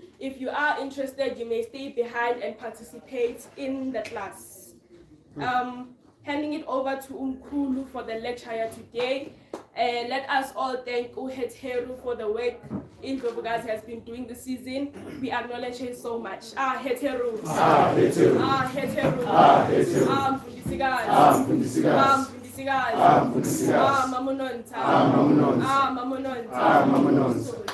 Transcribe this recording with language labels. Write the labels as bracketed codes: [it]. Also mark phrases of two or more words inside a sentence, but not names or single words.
[en] If you are interested, you may stay behind and participate in the class. Handing it over to Mkhulu for the lecture today. Let us all thank HET HERU for the work Indlovukazi has been doing this season. We acknowledge her so much. HET HERU. HET HERU. HET HERU. Mvundisikazi. Mvundisikazi. Mamunonta. Mamunonta.